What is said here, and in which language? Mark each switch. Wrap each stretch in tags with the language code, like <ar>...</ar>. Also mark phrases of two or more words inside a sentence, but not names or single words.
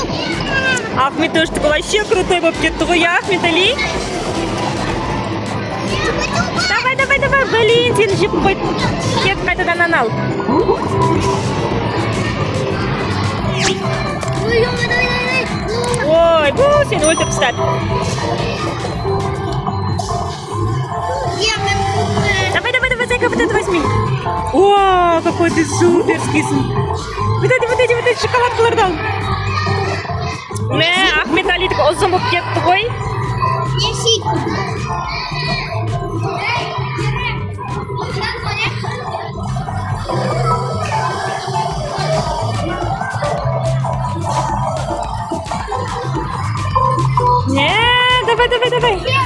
<kk>Ахмет</kk> <ru>тоже вообще крутой</ru> <kk>болып кетті ғой, Ахмет Али.</kk> <ru>Давай, блин,</ru> <kk>сені жеп қойды. Кет қайтадан ал. Ой, сені өлтіріп тастады.</kk> <ru>Давай, зайка, вот это возьми. О, какой ты суперский. Вот эти</ru> <kk>шоколадкаларды ал. Мә, Ахмет Али ұзын болып кетті ғой. Несик.</kk> <ru>Не, давай.</ru>